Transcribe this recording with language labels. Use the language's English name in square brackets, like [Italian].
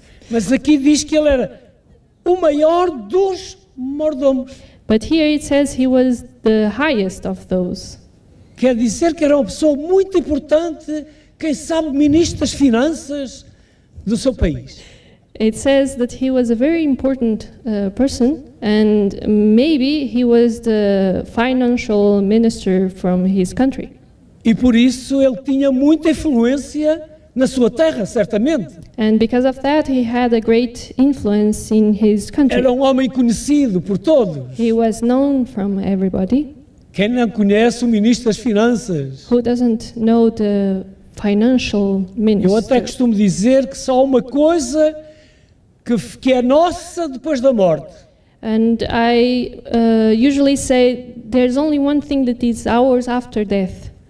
[Portuguese] Mas aqui diz que ele era o maior dos mordomos. [English] But here it says he was the highest of those. [Portuguese] Quer dizer que era uma pessoa muito importante, quem sabe ministro das finanças do seu país. [English] It says that he was a very important person, and maybe he was the financial minister from his country. [Portuguese] E por isso ele tinha muita influência na sua terra, certamente. [English] And because of that, he had a great influence in his country. [Portuguese] Era um homem conhecido por todos. [English] He was known from everybody. [Portuguese] Quem não conhece o ministro das finanças? [English] Who doesn't know the financial [Portuguese] Eu [English] minister? [Portuguese] até costumo dizer que só há uma coisa que é nossa depois da morte. [English] And I usually say there's only one thing that is ours after death.